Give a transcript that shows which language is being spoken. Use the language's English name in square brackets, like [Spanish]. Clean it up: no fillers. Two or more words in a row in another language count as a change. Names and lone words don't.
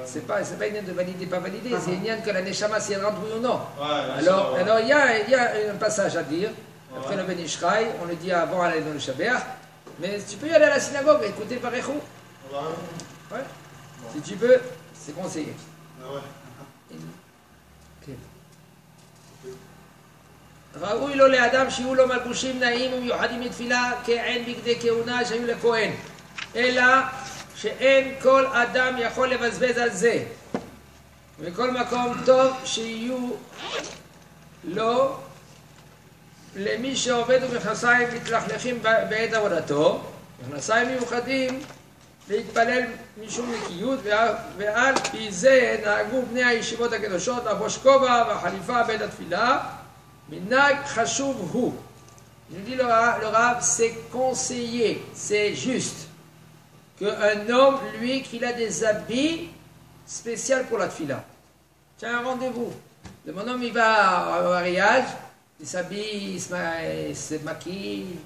[French] C'est pas une de valider, pas valider, c'est une que la neshama si elle rentre oui ou non. Ouais, alors il y a un passage à dire. Après le Ben Ishraï, on le dit avant d'aller dans le Shabbat. Mais tu peux y aller à la synagogue et écouter Parechou. Ouais. Si tu veux, c'est conseillé. Ah ouais. [Hebrew] ראוי לו לאדם שיהיו לו מלבושים נעים ומיוחדים מתפילה כעין בגדי כהונה שהיו לכהן, אלא שאין כל אדם יכול לבזבז על זה. בכל מקום טוב שיהיו לו למי שעובד במכנסיים מתלכלכים בעת עבודתו, מכנסיים מיוחדים להתפלל משום נקיות, ועל פי זה נהגו בני הישיבות הקדושות לחבוש כובע והחליפה בעת התפילה. מנהג חשוב הוא. [French] Il dit le Rav, c'est conseillé, c'est juste qu'un homme, lui, qu'il a des habits spéciaux pour la tfila. Tiens, un rendez-vous. Le mon homme, il va au mariage, il s'habille, il se maquille.